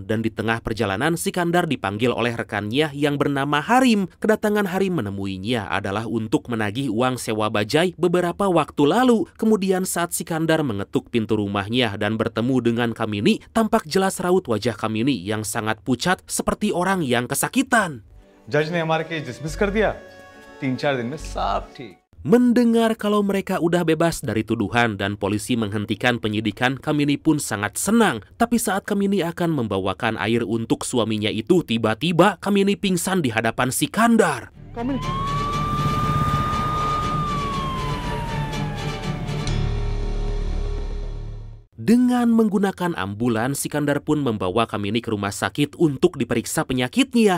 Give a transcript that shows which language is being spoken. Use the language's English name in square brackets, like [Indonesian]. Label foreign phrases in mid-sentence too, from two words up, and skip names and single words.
[Indonesian] Dan di tengah perjalanan Sikandar dipanggil oleh rekannya yang bernama Harim. Kedatangan Harim menemuinya adalah untuk menagih uang sewa bajai beberapa waktu lalu. Kemudian saat Sikandar mengetuk pintu rumahnya dan bertemu dengan Kamini, tampak jelas raut wajah Kamini yang sangat pucat seperti orang yang kesakitan. [Hindi] जज ने हमारे [English] case dismiss [Hindi] कर दिया 3-4 दिन में सब ठीक। [Indonesian] Mendengar kalau mereka udah bebas dari tuduhan dan polisi menghentikan penyidikan, Kamini pun sangat senang. Tapi saat Kamini akan membawakan air untuk suaminya itu, tiba-tiba Kamini pingsan di hadapan Sikandar. Dengan menggunakan ambulans, Sikandar pun membawa Kamini ke rumah sakit untuk diperiksa penyakitnya.